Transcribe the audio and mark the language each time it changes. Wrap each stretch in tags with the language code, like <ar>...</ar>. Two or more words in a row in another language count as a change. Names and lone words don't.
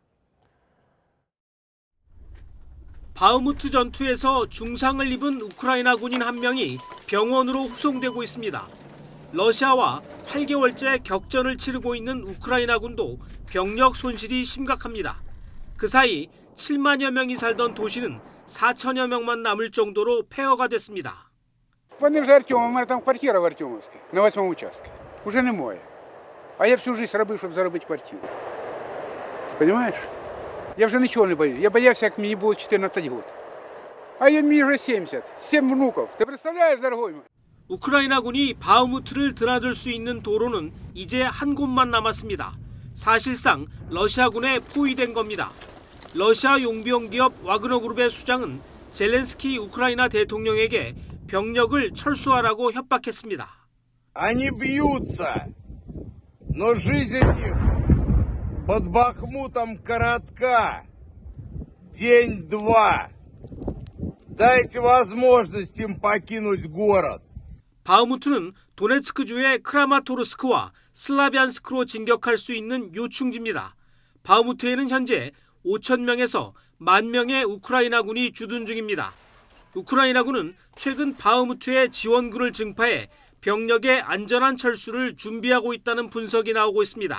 <ko>바흐무트 전투에서 중상을 입은 우크라이나 군인 한 명이 병원으로 후송되고 있습니다. 러시아와 8개월째 격전을 치르고 있는 우크라이나 군도 병력 손실이 심각합니다. 그 사이 7만여 명이 살던 도시는 4천여 명만 남을 정도로 폐허가 됐습니다.</ko> <uk>Вони вже Артема, у мене там квартира в Артемовській, на 8-му участку. Уже немає. А я</uk> <ru>всю жизнь</ru> <uk>робив, щоб заробити квартиру. Ти розумієш? Я вже нічого не боюсь. Я боявся, як мені було 14 років. А мені вже 70, 7 внуків. Ти представляєш,</uk> <ru>дорогой мой?</ru> <ko>우크라이나 군이 바흐무트를 드나들 수 있는 도로는 이제 한 곳만 남았습니다. 사실상 러시아군에 포위된 겁니다. 러시아 용병 기업 와그너 그룹의 수장은 젤렌스키 우크라이나 대통령에게 병력을 철수하라고 협박했습니다.</ko> <ru>Они бьются, но жизнь их под Бахмутом коротка. День-два. Дайте возможность им покинуть город.</ru> <ko>바흐무트는 도네츠크주의 크라마토르스크와 슬라비안스크로 진격할 수 있는 요충지입니다. 바흐무트에는 현재 5,000명에서 10,000명의 우크라이나군이 주둔 중입니다. 우크라이나군은 최근 바흐무트에 지원군을 증파해 병력의 안전한 철수를 준비하고 있다는 분석이 나오고 있습니다.</ko>